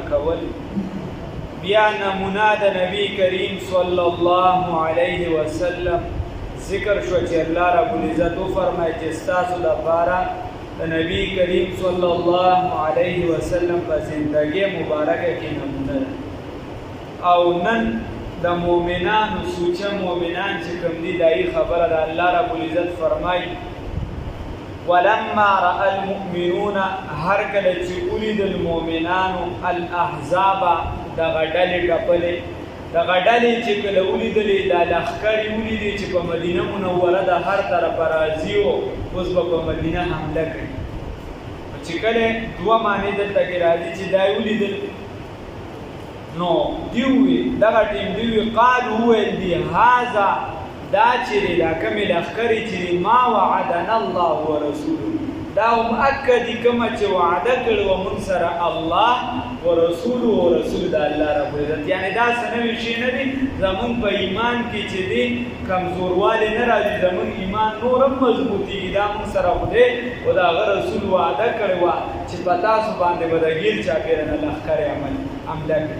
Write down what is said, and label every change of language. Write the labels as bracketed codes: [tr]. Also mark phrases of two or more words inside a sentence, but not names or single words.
[ps] کول، بیا نمونه د نبی کریم [ar] صلی الله علیه وسلم [ps] ذکر شو چې [ar] الله رب العزت [ps] وفرمایي چې ستاسو لپاره د نبی کریم [ar] صلی الله علیه وسلم [ps] په زندګۍ مبارکه کې نمونه ده. او نن د مؤمنانو سوچه مؤمنان چې کوم دي د هغوی خبره د [ar] الله رب العزت [ps] فرمایي [ar] ولما رأى المؤمنون [ps] هر کله چې ولید المؤمنانو الاحزاب دغه ډلې ټپلې دغه ډلې چې کله ولیدلې دا لښکرې ولیدې چې په مدینه منوره د هر طرفه راځي او اوس به په مدینه حمله کوي. چې کله دوه معنی دلته کې راځي چې دا یې ولیدل نو دوی وویل دغه ټیم دوی وویل قالو وویل دي هذا دا چیرې دا کمې لښکرې چیرې [ar] ما وعدنا الله ورسوله [ps] دا مؤکد کومه چې وعده کړې وه موږ سره [ar] الله ورسوله [ps] او رسول د [ar] الله رب العزت، [ps] یعنې دا څه نوي شی نه دي زمونږ په ایمان کې چې دی کمزوروالی نه راځي، زمونږ ایمان نور هم مضبوطېږي. دا موږ سره خدای او د هغه رسول وعده کړې وه چې په تاسو باندې به د ګیر چاپېره نه لښکرې حمله کړي.